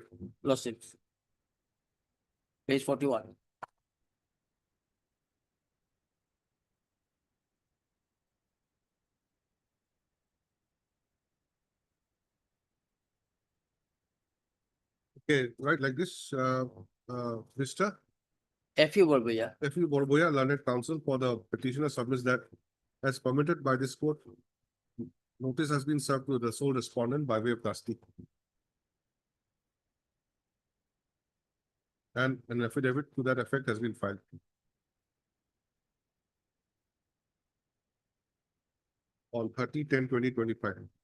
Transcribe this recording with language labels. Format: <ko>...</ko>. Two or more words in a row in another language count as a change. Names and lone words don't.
<en>Lordships, page 41. Okay, right, like this, Vista. F.U. Borboya. F.U. Borboya, learned counsel for the petitioner submits that as permitted by this court, notice has been served to the sole respondent by way of Dusty. And an affidavit to that effect has been filed. On 30/10/2025.</en>